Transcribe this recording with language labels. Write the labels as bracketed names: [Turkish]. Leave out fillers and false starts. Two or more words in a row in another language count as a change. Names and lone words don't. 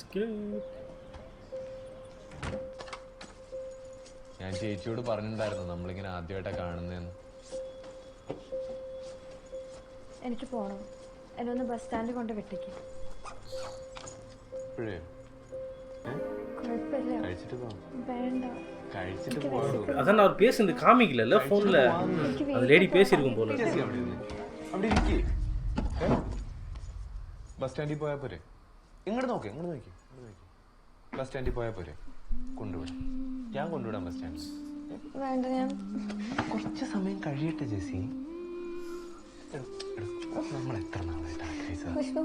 [Malayalam] ഞാൻ ചേച്ചിയോട് പറഞ്ഞിട്ടുണ്ടായിരുന്നു നമ്മളിങ്ങനെ ആദ്യമായിട്ടാ കാണുന്നതെന്ന്. എനിക്ക് പോണം. എന്നെ ഒന്ന് ബസ് സ്റ്റാൻഡിൽ കൊണ്ട് വിട്ടേക്ക്. ഇപ്പോഴേ കുഴപ്പമില്ല. കഴിച്ചിട്ട് പോകാം. വേണ്ട. കഴിച്ചിട്ട് പോകാം. [Tamil] அதான் அவர் பேசுனது காமிக்கல ஃபோன்ல. அது லேடி பேசியிருக்கும் போல. [Malayalam] അവിടെ ഇരിക്കേ. ബസ് സ്റ്റാൻഡിൽ പോയാൽ പോരെ? ഇങ്ങോട്ട് നോക്കി ബസ് സ്റ്റാൻഡിൽ പോയാൽ പോരെ? കൊണ്ടുവിടാം. ഞാൻ കൊണ്ടുവിടാം ബസ് സ്റ്റാൻഡിൽ. വേണ്ട, ഞാൻ കുറച്ച് സമയം കഴിയട്ടെ ജെസി. നമ്മൾ എത്ര നാളായിട്ട് ആഗ്രഹിച്ചത്.